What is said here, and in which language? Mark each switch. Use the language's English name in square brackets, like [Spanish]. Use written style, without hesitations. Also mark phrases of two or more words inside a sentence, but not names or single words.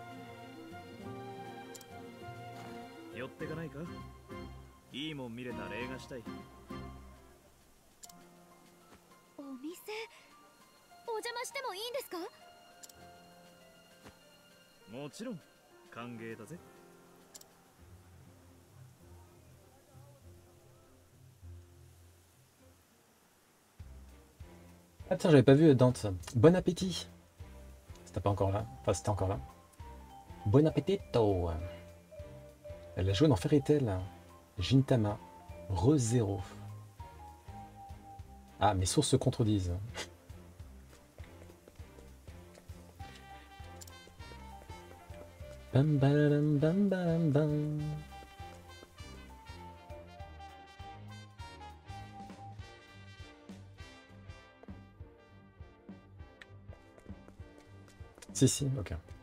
[Japanese] 寄ってかないか？いいもん見れたら映画したい。お店お邪魔してもいいんですか？もちろん歓迎だぜ。 [French] Ah tiens, j'avais pas vu Dante. Bon appétit. C'était pas encore là. Enfin, c'était encore là. [Italian] Bon appetito. [French] Elle a joué dans Fairy Tail. Gintama. Re-Zero. Ah, mes sources se contredisent. Bam bam bam bam bam. Si, ok.